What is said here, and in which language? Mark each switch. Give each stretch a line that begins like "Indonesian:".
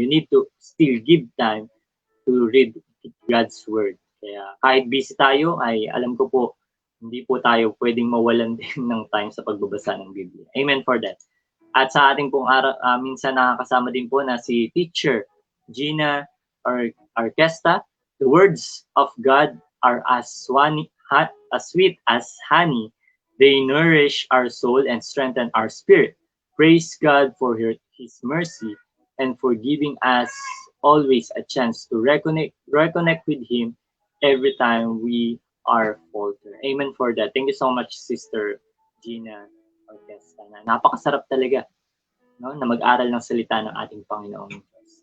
English: You need to still give time to read God's Word.
Filipino: Kaya kahit busy tayo, ay alam ko po, hindi po tayo pwedeng mawalan din ng time sa pagbabasa ng Biblia.
English: Amen for that.
Filipino: At sa ating pong minsan nakakasama din po na si Teacher Gina Arquesta.
English: The words of God are as sweet as honey. They nourish our soul and strengthen our spirit. Praise God for His mercy and for giving us always a chance to reconnect with Him every time we are falter. Amen for that. Thank you so much, Sister Gina Orquesta.
Filipino: Napakasarap talaga, no, na mag-aral ng salita ng ating Panginoong Diyos.